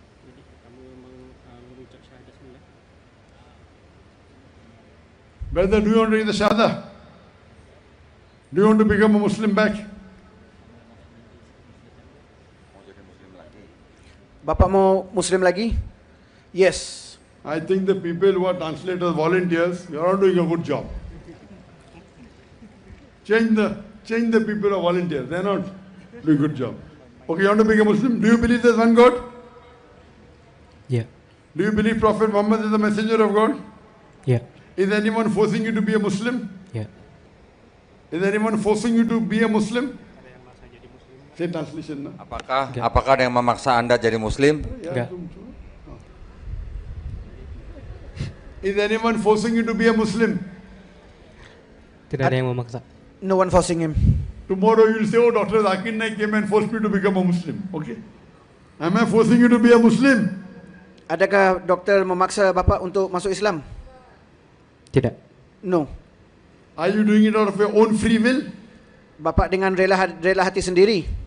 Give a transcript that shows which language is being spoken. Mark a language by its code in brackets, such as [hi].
[ms] Jadi kamu mengucap syahadat semula. [en] Brother, do you want to read the Shahada? Do you want to become a Muslim back? [id] Mau jadi Muslim lagi. Bapak mau Muslim lagi? [en] Yes. I think the people who are translators, volunteers, you are not doing a good job. Change the people who are volunteers. They are not doing a good job. Okay, you want to become a Muslim? Do you believe there's one God? Yeah. Do you believe Prophet Muhammad is the messenger of God? Yeah. Is anyone forcing you to be a Muslim? Yeah. Is anyone forcing you to be a Muslim? Say translation. Na? [id] Apakah ada yang memaksa Anda jadi Muslim? Enggak. [en] Is anyone forcing you to be a Muslim? [id] Tidak ada yang memaksa. [en] No one forcing him. Tomorrow you will say, oh, Dr. Zakir Naik came and forced me to become a Muslim. Okay? Am I forcing you to be a Muslim? [ms] Adakah doktor memaksa Bapak untuk masuk Islam? Tidak. [en] No. Are you doing it out of your own free will? [id] Bapak dengan rela hati sendiri.